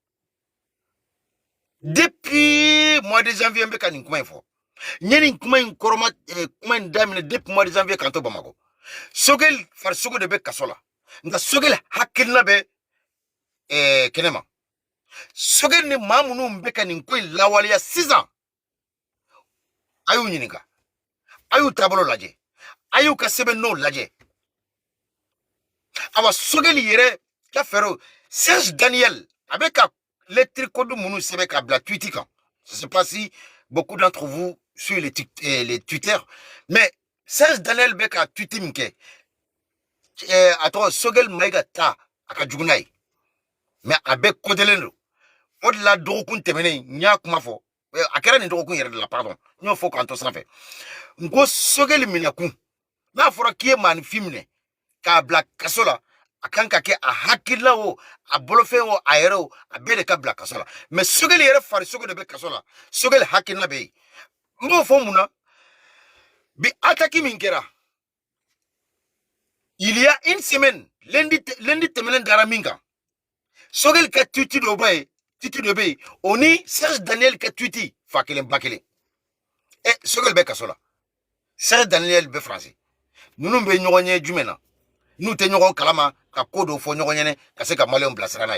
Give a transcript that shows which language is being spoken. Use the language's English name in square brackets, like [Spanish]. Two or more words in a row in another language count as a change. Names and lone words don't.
[French] depuis mois de janvier [Bambara] n bɛ ka nin kuma in fɔ n ye nin kuma in kɔrɔma kuma in daminɛ [French] depuis mois de janvier [Bambara] k'an to Bamakɔ Sogɛli farisogo de bɛ kaso la nka Sogɛli hakilina bɛ kɛnɛma Sogɛli ni maa minnu bɛ ka nin ko in lawaleya sisan a y'u ɲininka a y'u taabolo lajɛ a y'u ka sɛbɛnninw lajɛ awa Sogɛli yɛrɛ ka fɛɛrɛw Serge Daniel a bɛ ka [French] lettre code [Bambara] minnu sɛbɛn ka bila tweet kan [French] je ne sais pas si beaucoup d'entre vous suivent les Twitter mais [Bambara] Serge Daniel bɛ ka tweet min kɛ a tɔgɔ Sogɛli Mayiga ta a ka jugu n'a ye mais a bɛɛ kodelen don o de la dɔgɔkun tɛmɛnen n y'a kuma fɔ a kɛra nin dɔgɔkun yɛrɛ de la pardon n y'o fɔ k'an to sanfɛ n ko Sogɛli minɛkun n'a fɔra k'i ye maanifin minɛ k'a bila kaso la a kan ka kɛ a hakilila o a bolofɛn o a yɛrɛ o a bɛɛ de ka bila kaso la mais Sogɛli yɛrɛ farisogo de bɛ kaso la Sogɛli hakilina bɛ yen n b'o fɔ mun na bi attaque min kɛra [French] il y a une semaine [Bambara] lundi tɛmɛnen dara min kan Sogɛli ka tweet dɔ bɛ yen o ni Serge Daniel ka tweet fa kelen ba kelen Sogɛli bɛ kaso la Serge Daniel bɛ Faransi ninnu bɛ ɲɔgɔn ɲɛ jumɛn na n'u tɛ ɲɔgɔn kalama ka ko dɔw fɔ ɲɔgɔn ɲɛnɛ ka se ka maliyɛnw bilasira n'a